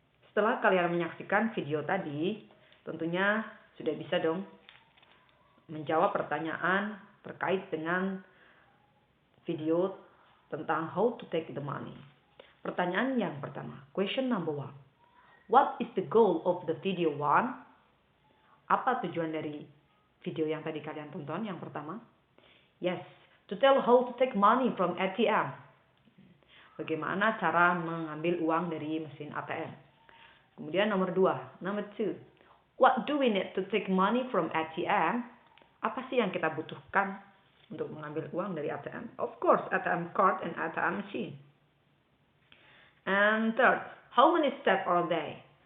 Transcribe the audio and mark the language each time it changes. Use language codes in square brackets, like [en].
[id] Setelah kalian menyaksikan video tadi, tentunya sudah bisa dong menjawab pertanyaan terkait dengan video tentang how to take the money. Pertanyaan yang pertama, question number 1. [en] What is the goal of the video 1? [id] Apa tujuan dari video yang tadi kalian tonton yang pertama? [en] Yes, to tell how to take money from ATM. [id] Bagaimana cara mengambil uang dari mesin ATM. [en] Kemudian number 2, number 2. What do we need to take money from ATM? [id] Apa sih yang kita butuhkan untuk mengambil uang dari ATM? [en] Of course, ATM card and ATM machine. And third, how many steps are there?